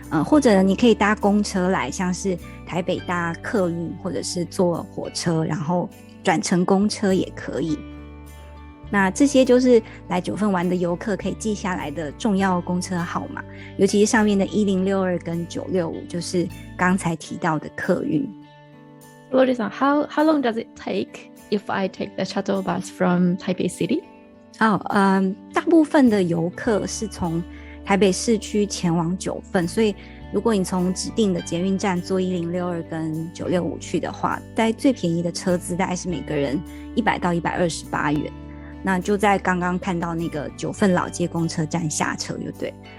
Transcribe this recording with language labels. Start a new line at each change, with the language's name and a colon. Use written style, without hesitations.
Chinese: 或者你可以搭公车来，像是台北搭客运，或者是坐火车，然后转乘公车也可以。那这些就是来九份玩的游客可以记下来的重要公车号码，尤其是上面的1062跟965，就是刚才提到的客运。
English: Lorisa, how long does it take if I take the shuttle bus from Taipei City?
Chinese: 大部分的游客是从台北市区前往九份，所以如果你从指定的捷运站坐1062跟965去的话，在最便宜的车资大概是每个人100到128元，那就在刚刚看到那个九份老街公车站下车就对。